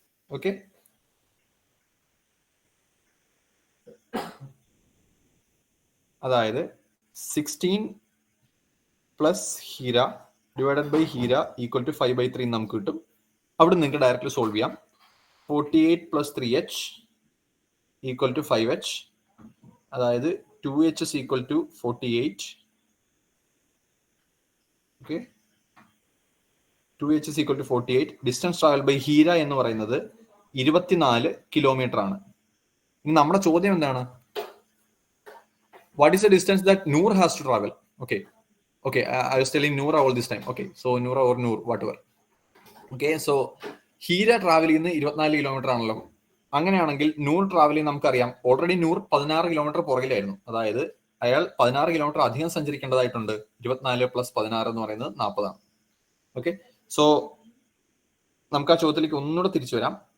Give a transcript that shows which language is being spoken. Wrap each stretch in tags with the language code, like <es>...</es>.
<ml>Okay, അതായത് 16 plus Heera divided by Heera equal to 5/3 നമുക്ക് കിട്ടും. അവിടെ നിങ്ങൾക്ക് ഡയറക്റ്റ്ലി സോൾവ് ചെയ്യാം. 48 plus 3h equal to 5h. അതായത്</ml> <en>2h is equal to 48. Okay, 2h is equal to 48.</en> <ml>Distance travel by Heera എന്ന് പറയുന്നത് 24 കിലോമീറ്റർ ആണ്. ഇനി നമ്മുടെ ചോദ്യം എന്താണ്?</ml> <en>What is the distance that Noor has to travel? Okay, I was telling Noor all this time. Okay, so Noor or Noor, whatever.</en> <ml>Okay, so Heera travel ചെയ്യുന്നത് 24 kilometre ആണല്ലോ. അങ്ങനെയാണെങ്കിൽ നൂർ ട്രാവൽ ചെയ്യുന്ന നമുക്കറിയാം. ഓൾറെഡി നൂർ 16 കിലോമീറ്റർ പുറകിലായിരുന്നു. അതായത് അയാൾ 16 കിലോമീറ്റർ അധികം സഞ്ചരിക്കേണ്ടതായിട്ടുണ്ട്. 24 plus 16 എന്ന് പറയുന്നത് 40 ആണ്. ഓക്കെ, സോ നമുക്ക് ആ ചോദ്യത്തിലേക്ക് ഒന്നുകൂടെ തിരിച്ചു വരാം.</ml>